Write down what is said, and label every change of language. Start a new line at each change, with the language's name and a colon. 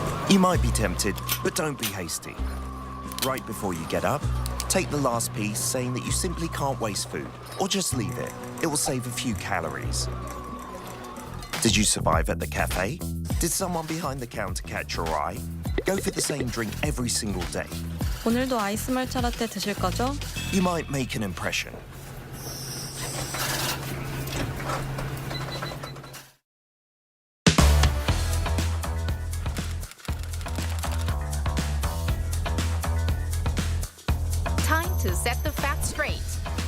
English: You might be tempted, but don't be hasty. Right before you get up, take the last piece saying that you simply can't waste food, or just leave it. It will save a few calories. Did you survive at the cafe? Did someone behind the counter catch your eye? Go for the same drink every single day.
Korean: 오늘도 아이스 말차 라떼 드실 거죠?
English: You might make an impression. Time to set the facts straight.